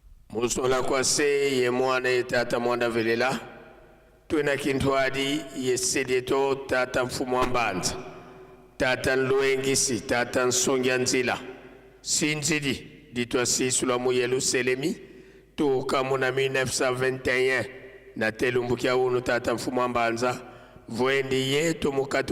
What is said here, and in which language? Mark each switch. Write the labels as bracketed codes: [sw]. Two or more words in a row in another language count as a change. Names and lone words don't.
[kg] musola kwa se ye mwana ye tata mwanda velela twena kintwadi ye sedeto tata mfumu wa mbanza tata nluengisi tata nsongya nzila sinzidi ditwa sisula mu Yerusalemi tuka muna 1921 na telumbukia unu tata mfumu wa mbanza vwendi yetu mukatu